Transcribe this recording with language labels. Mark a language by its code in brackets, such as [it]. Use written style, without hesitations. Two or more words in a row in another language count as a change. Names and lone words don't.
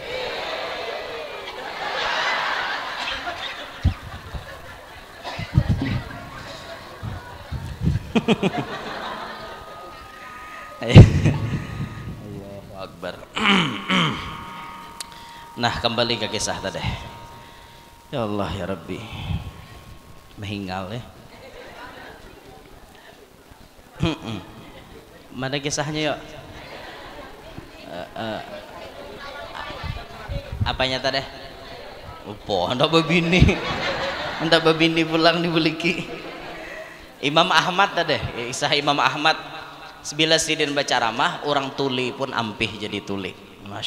[ar] الله أكبر. [id] Nah kembali ke kisah tadi. [ar] يا الله يا ربي [bjn] menghingal ya. [id] Mana kisahnya yuk? Apanya tadi? [bjn] Upo hendak babini pulang dibeliki. Imam Ahmad tadi kisah Imam Ahmad sebila sidin baca ramah orang tuli pun ampih jadi tuli.